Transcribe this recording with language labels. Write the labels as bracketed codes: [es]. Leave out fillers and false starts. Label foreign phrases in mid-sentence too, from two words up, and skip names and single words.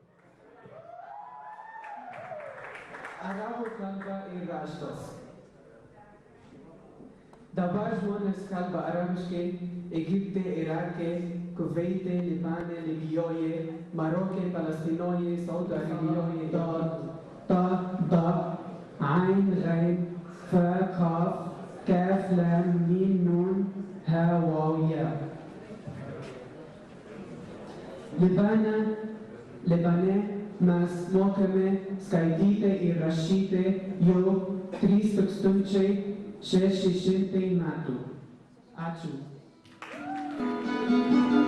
[lt] Arabų kalba ir raštas. Dabar žmonės kalba arabiškai Egipte, Irake, Kuveite, Libane, Libijoje, Maroke, Palestinoje, Saudo Arabijoje, [ar] طاء ظاء عين غين فاء قاف كاف لام ميم نون هاء واو ياء. [lt] Libane mes mokame skaityti ir rašyti jau 3600 metų. Ačiū.